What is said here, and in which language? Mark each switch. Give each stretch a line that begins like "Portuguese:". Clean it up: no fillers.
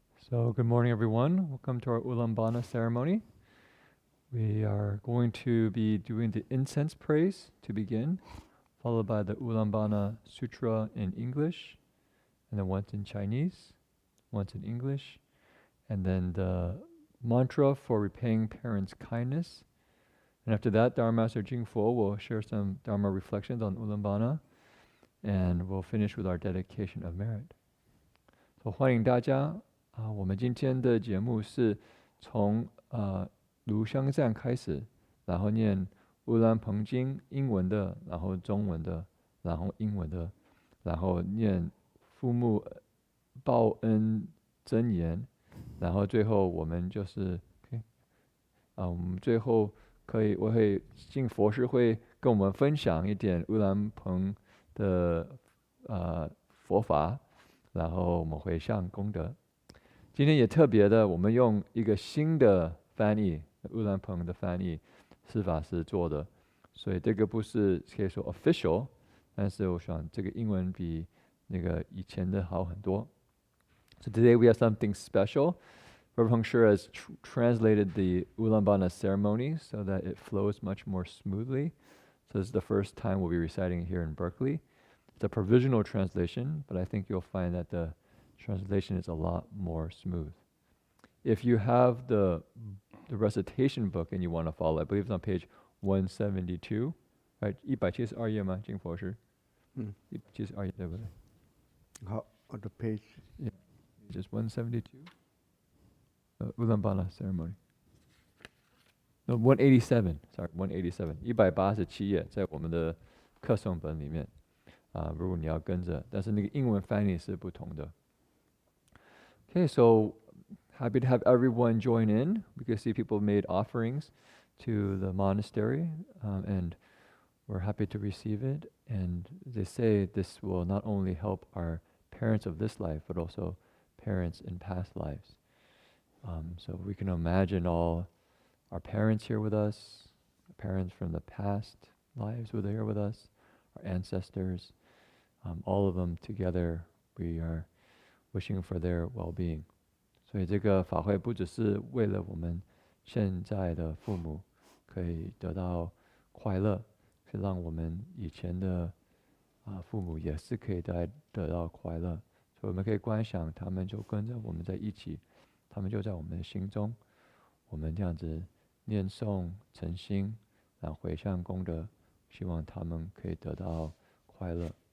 English: So good morning, everyone. Welcome to our Ullambana ceremony. We are going to be doing the incense praise to begin, followed by the Ullambana Sutra in English, and then once in Chinese, once in English, and then the mantra for repaying parents' kindness. And after that, Dharma Master Jingfo will share some Dharma reflections on Ullambana, and we'll finish with our dedication of merit.
Chinese: So 欢迎大家我们今天的节目是从炉香赞开始，然后念乌兰蓬经英文的，然后中文的，然后英文的，然后念父母报恩真言，然后最后我们就是我们最后我会进佛师会跟我们分享一点乌兰蓬的佛法，然后我们会上功德。今天也特别的，我们用一个新的翻译，乌兰蓬的翻译，是法师做的，所以这个不是可以说 official， 但是我想这个英文比那个以前的好很多。
English: So today we have something special. Reverend Heng has translated the Ullambana ceremony so that it flows much more smoothly. So this is the first time we'll be reciting here in Berkeley. It's a provisional translation, but I think you'll find that the translation is a lot more smooth. If you have the recitation book and you want to follow, I believe it's on page 172, right?
Chinese: 172页吗？金佛师。172页对不对？
English: 好 on the page. Yeah, just 172. Ullambana ceremony. No, 187. Sorry, 187.
Chinese: 187页在我们的课诵本里面。如果你要跟着，但是那个英文翻译是不同的。
English: Okay, so happy to have everyone join in. We can see people made offerings to the monastery, and we're happy to receive it. And they say this will not only help our parents of this life, but also parents in past lives. So we can imagine all our parents here with us, parents from the past lives were there with us, our ancestors, all of them together, we are wishing for their well-being.
Chinese: 所以这个法会不只是为了我们现在的父母可以得到快乐，是让我们以前的父母也是可以得到快乐。所以我们可以观想他们就跟着我们在一起，他们就在我们的心中，我们这样子念诵诚心，然后回向功德，希望他们可以得到快乐。